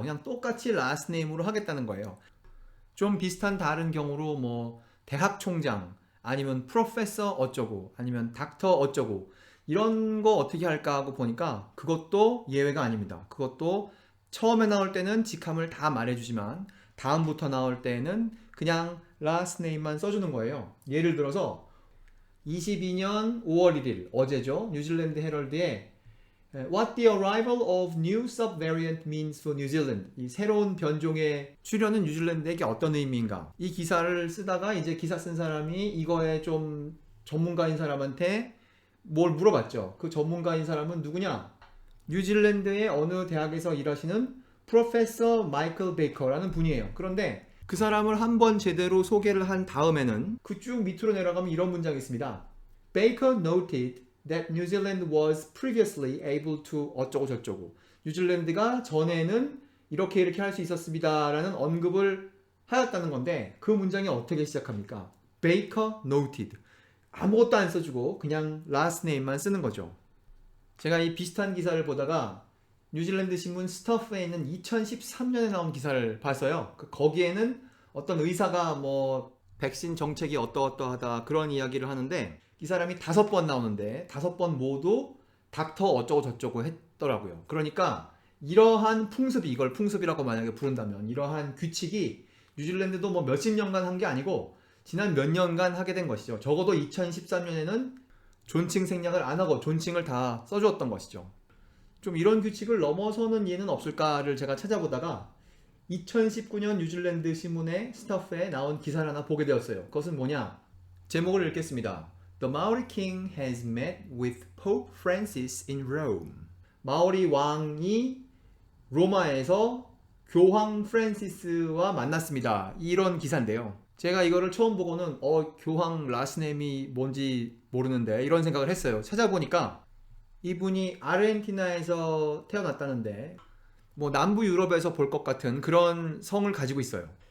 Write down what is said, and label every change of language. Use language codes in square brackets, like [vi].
[ko] 그냥 똑같이 라스트 네임으로 하겠다는 거예요. 좀 비슷한 다른 경우로 뭐 대학 총장, 아니면 프로페서 어쩌고, 아니면 닥터 어쩌고, 이런 거 어떻게 할까 하고 보니까 그것도 예외가 아닙니다. 그것도 처음에 나올 때는 직함을 다 말해주지만 다음부터 나올 때는 그냥 last name만 써주는 거예요. 예를 들어서 22년 5월 1일 어제죠. 뉴질랜드 헤럴드에 [en] What the arrival of new subvariant means for New Zealand. [ko] 이 새로운 변종의 출현은 뉴질랜드에게 어떤 의미인가. 이 기사를 쓰다가 이제 기사 쓴 사람이 이거에 좀 전문가인 사람한테 뭘 물어봤죠. 그 전문가인 사람은 누구냐? 뉴질랜드의 어느 대학에서 일하시는 프로페서 마이클 베이커라는 분이에요. 그런데 그 사람을 한번 제대로 소개를 한 다음에는 그 쭉 밑으로 내려가면 이런 문장이 있습니다. [en] Baker noted that New Zealand was previously able to [ko] 어쩌고 저쩌고. 뉴질랜드가 전에는 이렇게 할 수 있었습니다 라는 언급을 하였다는 건데, 그 문장이 어떻게 시작합니까? [en] Baker noted. [ko] 아무것도 안 써주고 그냥 last name만 쓰는 거죠. 제가 이 비슷한 기사를 보다가 뉴질랜드 신문 스터프에 있는 2013년에 나온 기사를 봤어요. 거기에는 어떤 의사가 뭐 백신 정책이 어떠어떠하다 그런 이야기를 하는데, 이 사람이 5번 나오는데 5번 모두 닥터 어쩌고 저쩌고 했더라고요. 그러니까 이러한 풍습이, 이걸 풍습이라고 만약에 부른다면 이러한 규칙이 뉴질랜드도 뭐 몇십 년간 한 게 아니고 지난 몇 년간 하게 된 것이죠. 적어도 2013년에는 존칭 생략을 안 하고 존칭을 다 써주었던 것이죠. 좀 이런 규칙을 넘어서는 예는 없을까를 제가 찾아보다가 2019년 뉴질랜드 신문의 스타프에 나온 기사를 하나 보게 되었어요. 그것은 뭐냐? 제목을 읽겠습니다. [en] The Maori King has met with Pope Francis in Rome. [ko] 마오리 왕이 로마에서 교황 프란시스와 만났습니다. 이런 기사인데요. 제가 이거를 처음 보고는 교황 라스네임이 뭔지 모르는데 이런 생각을 했어요. 찾아보니까 이분이 아르헨티나에서 태어났다는데 뭐 남부 유럽에서 볼 것 같은 그런 성을 가지고 있어요.